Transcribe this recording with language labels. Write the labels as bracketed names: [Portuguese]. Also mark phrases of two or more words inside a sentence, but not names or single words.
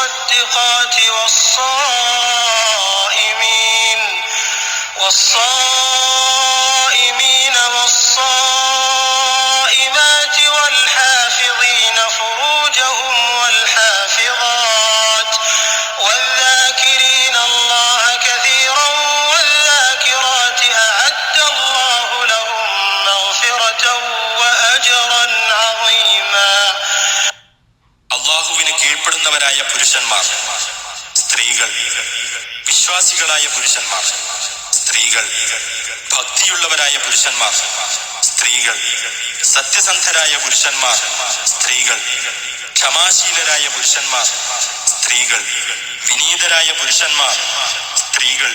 [Arabic] والصادقات والصائمين والصائمات والحافظين فروجهم والحافظات والذاكرين الله كثيرا والذاكرات أعد الله لهم مغفرة وأجرا عظيما. [Malayalam] അള്ളാഹുവിന് കീഴ്പ്പെടുന്നവരായ പുരുഷന്മാർ, സ്ത്രീകൾ, വിശ്വാസികളായ പുരുഷന്മാർ, സ്ത്രീകൾ, ഭക്തിയുള്ളവരായ പുരുഷന്മാർ, സ്ത്രീകൾ, സത്യസന്ധരായ പുരുഷന്മാർ, സ്ത്രീകൾ, ക്ഷമാശീലരായ പുരുഷന്മാർ, സ്ത്രീകൾ, വിനീതരായ പുരുഷന്മാർ, സ്ത്രീകൾ,